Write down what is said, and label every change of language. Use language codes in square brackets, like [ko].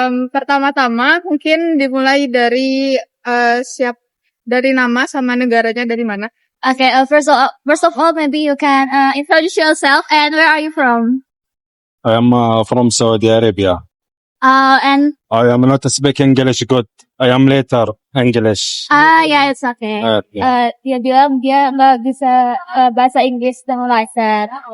[id] Pertama-tama mungkin dimulai dari Dari nama sama negaranya dari mana? [en] Okay, first of all, maybe you can introduce yourself and where are you from? I am from Saudi Arabia. And I am not speak English good. I am later English. yeah, it's okay. Yeah. [id] Dia bilang dia nggak bisa bahasa Inggris dengan lancar.